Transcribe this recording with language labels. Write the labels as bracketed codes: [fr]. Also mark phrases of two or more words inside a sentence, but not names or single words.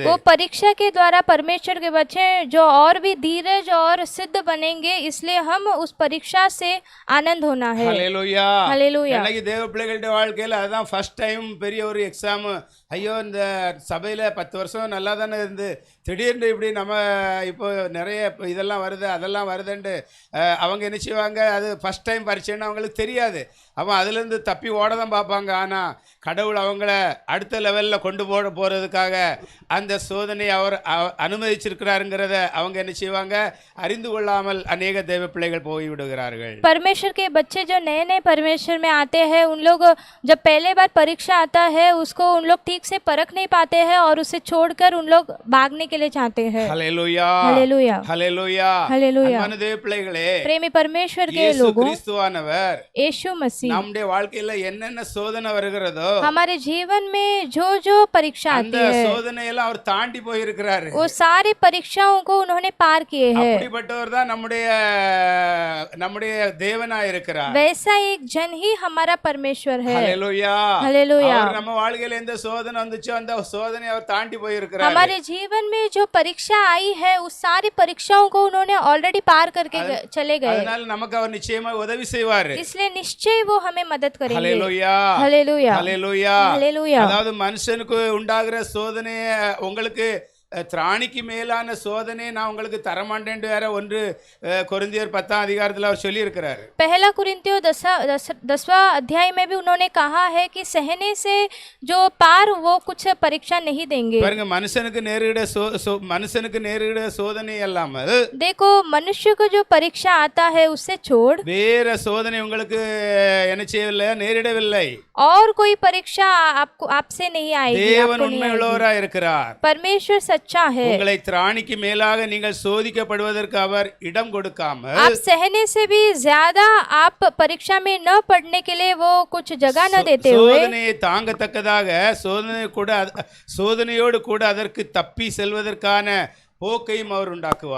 [hi] वो परीक्षा के द्वारा परमेश्वर के बच्चे जो और भी धीरज और सिद्ध बनेंगे, इसलिए हम उस परीक्षा से आनंद होना है। [ta] ஹல்லேலூயா. [hi] हालेलुया। [ta] எனக்கு தேவ பிள்ளைகளுடைய வாழ்க்கையில் அதுதான் [en] first time [ta] பெரிய ஒரு எக்ஸாம். ஐயோ, இந்த சபையில் 10 வருஷம் நல்லா தானே இருந்து திடீர்னு இப்படி நம்ம இப்போ நிறைய இதெல்லாம் வருது அதெல்லாம் வருதுன்ட்டு அவங்க என்ன செய்வாங்க? அது [en] first time [ta] பரீட்சைன்னு அவங்களுக்கு தெரியாது. அவன் அதுலேருந்து தப்பி ஓட தான் பார்ப்பாங்க. ஆனால் கடவுள் அவங்கள அடுத்த லெவலில் கொண்டு போகிறதுக்காக அந்த சோதனையை அவர் அனுமதிச்சிருக்கிறாருங்கிறத அவங்க என்ன செய்வாங்க? அறிந்து கொள்ளாமல் அநேக தேவ பிள்ளைகள் போய்விடுகிறார்கள். [hi] परमेश्वर के बच्चे जो नए नए परमेश्वर में आते हैं, उन लोग जब पहले बार परीक्षा आता है उसको उन लोग ठीक से परख नहीं पाते हैं और उसे छोड़कर उन लोग भागने के लिए चाहते हैं। [ta] ஹல்லேலூயா, [hi] हालेलुया। [ta] ஹல்லேலூயா. [hi] हालेलुया। [ta] அன்பான தேவ பிள்ளைகளே, [hi] प्रेमी परमेश्वर के [ta] இயேசு [hi] लोगों, [ta] கிறிஸ்துவானவர் [hi] यीशु मसीह [ta] நம்முடைய வாழ்க்கையில என்னென்ன சோதனை வருகிறதோ [hi] हमारे जीवन में जो जो परीक्षा [ta] அந்த [hi] आती है, [ta] சோதனையெல்லாம் அவர் தாண்டி போயிருக்கிறாரு. [hi] वो सारी परीक्षाओं को उन्होंने पार किए हैं। [ta] அப்படிப்பட்டவர் தான் நம்முடைய தேவனா இருக்கிறார். [hi] वैसा एक जन ही हमारा परमेश्वर है। [ta] ஹல்லேலூயா. [hi] हालेलुया। [ta] அவர் நம்ம வாழ்க்கையில எந்த சோதனை வந்துச்சோ அந்த சோதனை அவர் தாண்டி போயிருக்கிறார். [hi] हमारे जीवन में जो परीक्षा आई है, उस सारी परीक्षाओं को उन्होंने ऑलरेडी पार करके चले गए, [ta] அதனால நமக்கு அவர் நிச்சயமா உதவி செய்வார். [hi] इसलिए निश्चय वो हमें मदद करेंगे। [ta] ஹல்லேலூயா, [hi] हालेलुया। [ta] ஹல்லேலூயா. [hi] हालेलुया। [ta] அதாவது மனுஷனுக்கு உண்டாகிற சோதனையை உங்களுக்கு திராணிக்கு மேலான சோதனை நான் உங்களுக்கு தரமாட்டேன்னு வேற 1 கொரிந்தியர் 10ஆம் அதிகாரத்தில் அவர் சொல்லியிருக்கிறார். [hi] पहला कुरिन्थियों 10वां अध्याय में भी उन्होंने कहा है कि सहने से जो पार वो कुछ परीक्षा नहीं देंगे। [ta] பாருங்க, மனுஷனுக்கு நேரிட சோதனை இல்லாமல் [hi] देखो, मनुष्य को जो परीक्षा आता है उससे छोड़ [ta] வேற சோதனை உங்களுக்கு என்ன செய்யவில்லை? நேரிடவில்லை. [hi] और कोई परीक्षा आपसे नहीं आएगी, [ta] தேவன் [hi] आपको नहीं आएगी। [ta] உண்மையுள்ளவரா இருக்கிறார். [hi] परमेश्वर सच्चा है। [ta] உங்களை திராணிக்கு மேலாக நீங்கள் சோதிக்கப்படுவதற்கு அவர் இடம் கொடுக்காமல் [hi] आप सहने से भी ज्यादा आप परीक्षा में न पढ़ने के लिए वो कुछ जगह न देते हुए [ta] சோதனையை தாங்கத்தக்கதாக சோதனையோடு கூட அதற்கு தப்பி செல்வதற்கான போக்கையும் அவர் உண்டாக்குவார்.